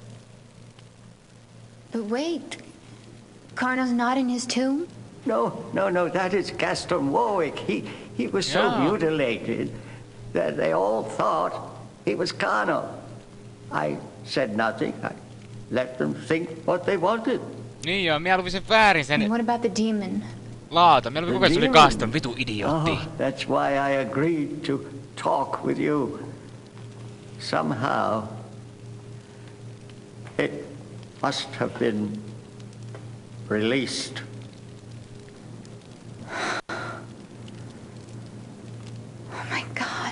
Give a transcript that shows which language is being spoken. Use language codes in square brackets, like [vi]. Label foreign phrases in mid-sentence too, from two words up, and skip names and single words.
[en] But wait, Carno's not in his tomb? No, that is Gaston Warwick. He was so mutilated that they all thought he was Carno. I said nothing. I let them think what they wanted. [fi] Niin joo, minä luin sen väärin sen [en] And what about the demon? [fi] laata. Minä luin koko ajan se oli Gaston, vitu idiootti. [en] Oh, that's why I agreed to talk with you. Somehow, it must have been released. Oh my God.